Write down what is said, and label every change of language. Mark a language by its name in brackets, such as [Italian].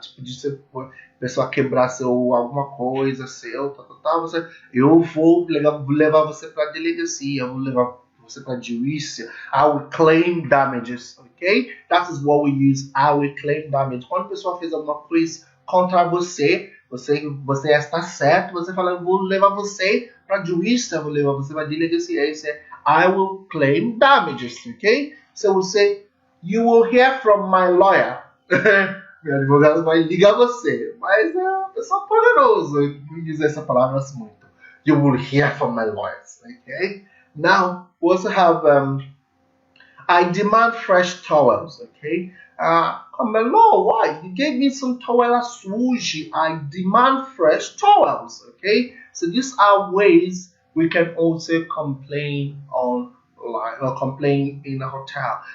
[Portuguese] Tipo, de a pessoa quebrar alguma coisa seu, eu vou levar você para a delegacia, eu vou levar você para a juíza. [English] I will claim damages, ok? That is what we use, I will claim damages. [Portuguese] Quando a pessoa fez alguma coisa contra você está certo, você fala, eu vou levar você para a juíza, eu vou levar você para a delegacia. Isso é [English] I will claim damages, ok? So você, you will hear from my lawyer. [Portuguese] Meu advogado vai ligar você. Mas é uma pessoa poderosa. Não dizer essa palavra assim muito. [English] You will hear from my lawyers. Okay? Now, we also have I demand fresh towels. Okay? Come along, why? You gave me some towel suji. I demand fresh towels. Okay? So these are ways we can also complain online or complain in a hotel.